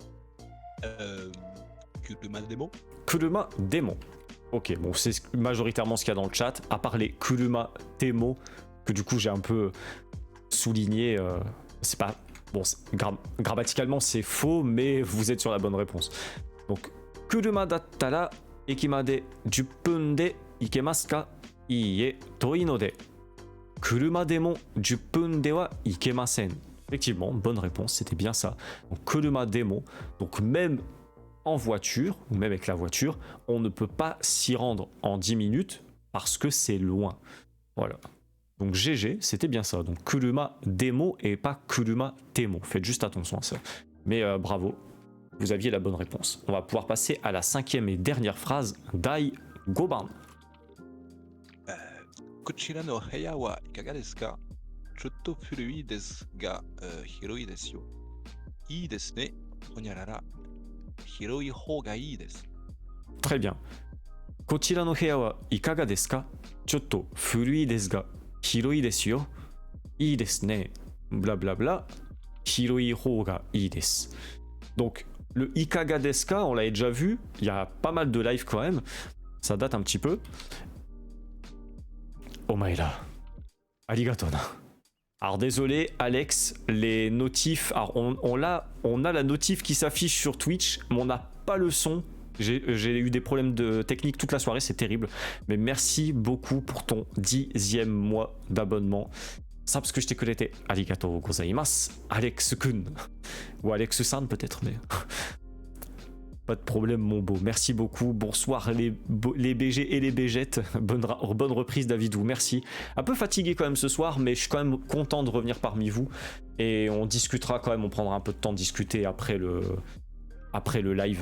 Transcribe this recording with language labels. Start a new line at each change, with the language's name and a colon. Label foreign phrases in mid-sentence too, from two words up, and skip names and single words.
Japanese: 車でも. 車でも.
French: Ok, bon, c'est majoritairement ce qu'il y a dans le chat, à part les
Japanese: 車でも,
French: que du coup j'ai un peu souligné. C'est pas. Bon, grammaticalement c'est faux, mais vous êtes sur la bonne réponse. Donc,
Japanese: 車だったら駅まで10分で行けますか? Iie, 遠いので. 車でも10分では行けません.
French: Effectivement, bonne réponse, c'était bien ça. Donc,
Japanese: 車でも,
French: donc même en voiture, ou même avec la voiture, on ne peut pas s'y rendre en 10 minutes parce que c'est loin. Voilà. Donc GG, c'était bien ça. Donc
Japanese: 車でも
French: et pas
Japanese: 車ても.
French: Faites juste attention à ça. Mais bravo, vous aviez la bonne réponse. On va pouvoir passer à la 5e et dernière phrase.
Japanese: 第五番. こちらの部屋はいかがですか？ちょっと古いですが、広いですよ。いいですね。ほにゃらら。広い方がいいです。
French: Très bien.
Japanese: こちらの部屋はいかがですか？ちょっと古いですが、広いですよ。いいですね。Blablabla. 広い方がいいです。
French: Donc, le
Japanese: いかがですか,
French: on l'avait déjà vu. Il y a pas mal de live quand même. Ça date un petit peu.
Japanese: Omaera. ありがとな.
French: Alors désolé Alex, les notifs, alors on a la notif qui s'affiche sur Twitch, mais on n'a pas le son. J'ai eu des problèmes de technique toute la soirée, c'est terrible. Mais merci beaucoup pour ton 10e mois d'abonnement. Ça parce que je t'ai connecté.
Japanese: ありがとうございます, Alex-kun.
French: Ou Alex-san peut-être, mais... Pas de problème mon beau, merci beaucoup, bonsoir les BG et les BGettes, bonne reprise Davidou, merci. Un peu fatigué quand même ce soir, mais je suis quand même content de revenir parmi vous. Et on discutera quand même, on prendra un peu de temps de discuter après le live.